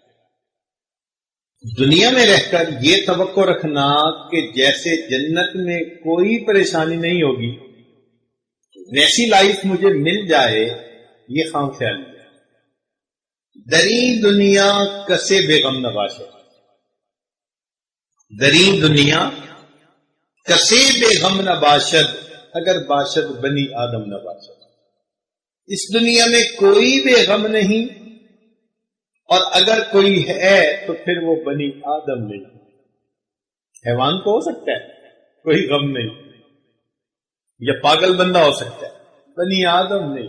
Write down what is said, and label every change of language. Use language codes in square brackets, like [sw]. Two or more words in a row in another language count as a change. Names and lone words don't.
[ur] دنیا میں رہ کر یہ توقع رکھنا کہ جیسے جنت میں کوئی پریشانی نہیں ہوگی ویسی لائف مجھے مل جائے، یہ خام خیالی ہے۔ [fa] دری دنیا کسے بیغم نباشد، دری دنیا کسے بیغم نباشد، اگر باشد بنی آدم نہ باشد۔ [ur] اس دنیا میں کوئی بے غم نہیں، اور اگر کوئی ہے تو پھر وہ بنی آدم نہیں۔ حیوان کو ہو سکتا ہے کوئی غم نہیں، یا پاگل بندہ ہو سکتا ہے، بنی آدم نہیں۔